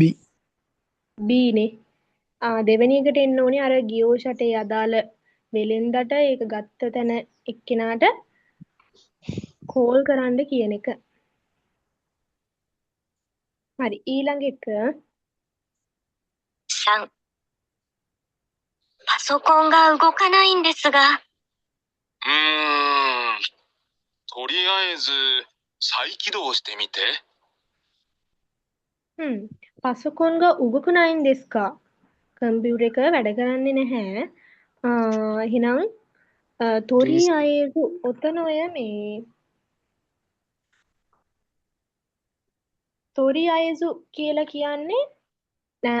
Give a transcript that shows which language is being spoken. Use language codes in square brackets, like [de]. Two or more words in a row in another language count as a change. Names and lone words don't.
[si] B නේ. දෙවෙනි එකට එන්න ඕනේ අර ගියෝෂටේ අදාළ වෙලෙන්දට ඒක ගත්ත තැන එක්කෙනාට කෝල් කරන්න කියන එක. හරි ඊළඟ එක [ja] 3、パソコンが動かないんですが。とりあえず、再起動してみて。パソコンが動かないんですか. [si] කම්පියුටර් එක වැඩ කරන්නේ නැහැ. එහෙනම් තොරි Please. අයේසු ඔතන ඔය මේ [ja] とりあえず [si] කියලා කියන්නේ අර